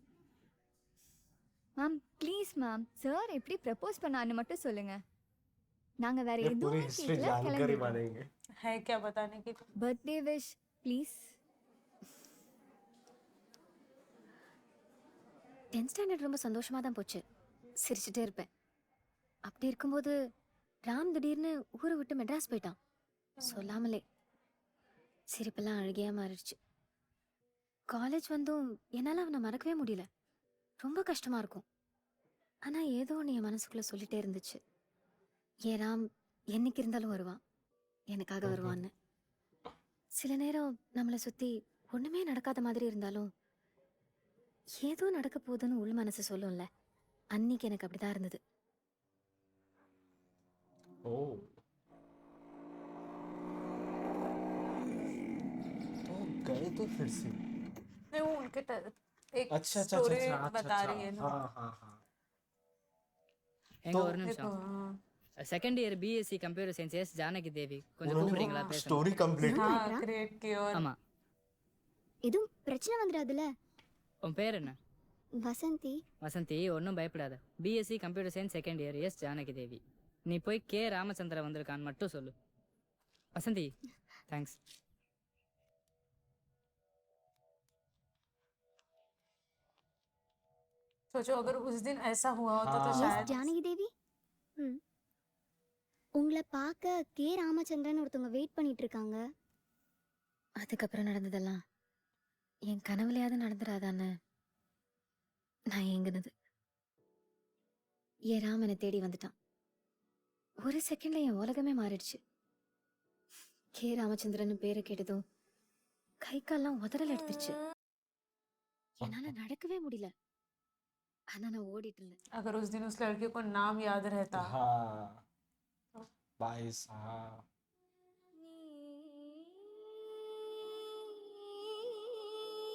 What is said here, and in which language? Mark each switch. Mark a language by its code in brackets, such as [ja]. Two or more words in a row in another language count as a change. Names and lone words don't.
[ta] மேம் ப்ளீஸ் மேம், சார் எப்படி ப்ரப்போஸ் பண்ணான்னு மட்டும் சொல்லுங்க, நாங்க வேற [hi] ये पूरी [ta] எதுவும் [hi] हिस्ट्री [ta] கேட்கல, [hi] जानकर ही [ta] கிளம்பிடுறோம். [hi] मानेंगे। है क्या बताने की? [en] Birthday wish please. 10th standard [ta] ரொம்ப சந்தோஷமா தான் போச்சு, சிரிச்சுட்டே இருப்பேன். அப்படி இருக்கும்போது ராம் திடீர்னு ஊரை விட்டு மெட்ராஸ் போயிட்டான், சொல்லாமலே. சிரிப்பெல்லாம் அழுகையா மாறிடுச்சு. காலேஜ் வந்தும் என்னால அவனை மறக்கவே முடியல, ரொம்ப கஷ்டமா இருக்கும். ஆனா ஏதோ ஒன்று என் மனசுக்குள்ள சொல்லிட்டே இருந்துச்சு, ஏன் ராம் என்னைக்கு இருந்தாலும் வருவான், எனக்காக வருவான்னு. சில நேரம் நம்மளை சுத்தி ஒண்ணுமே நடக்காத மாதிரி இருந்தாலும் ஏதோ நடக்க போகுதுன்னு உள் மனசு சொல்லும்ல, அன்னைக்கு எனக்கு அப்படிதான் இருந்தது. [hi] ओ तो गए तो फिर से। नहीं वो उनके एक अच्छा अच्छा स्टोरी अच्छा अच्छा बता अच्छा, रही है ना। हाँ हाँ हाँ। [ta] எங்க ஒரு [hi] देखो [ta] நிமிஷம். [hi] हाँ [en] second year BSc computer science எஸ் ஜானகி தேவி, கொஞ்சம் [hi] उन्होंने [ta] கூப்பிடுறீங்களா? [hi] वो [ta] பேசணும். [en] story complete [hi] की। हाँ क्रिएट की और [ta] ஆமா, எதுவும் பிரச்சனை வந்துடாதுல? உன் பேர் என்ன? வசந்தி. வசந்தி, ஒன்றும் பயப்படாத. [en] BSc computer science second year [ta] எஸ் ஜானகி தேவி. நீ போய் கே ராமச்சந்திரன் வந்திருக்கான்னு மட்டும் சொல்லு. வசந்தி தேங்க்ஸ். [hi] सोचो अगर उस दिन ऐसा हुआ होता तो हाँ। शायद [ta] ஜானகி தேவி, உங்களை பார்க்க கே ராமச்சந்திரன் ஒருத்தவங்க வெயிட் பண்ணிட்டு இருக்காங்க. அதுக்கப்புறம் நடந்ததெல்லாம் என் கனவுலையாவது நடந்துடாதான்னு நான் ஏங்குனது. ஏன் ராம் என்னை தேடி வந்துட்டான். ஒரு செகண்ட்ல என் உலகமே மாறிடுச்சு. கே ராமச்சந்திரன் பேரை கேட்டதும் கை கால்லாம் உதறல் எடுத்துருச்சு. என்னால நடக்கவே முடியல. ஆனா நான் ஓடிட்டு இருந்தேன். [hi] अगर उस दिन उस लड़के को नाम याद रहता। हाँ भाई साहब।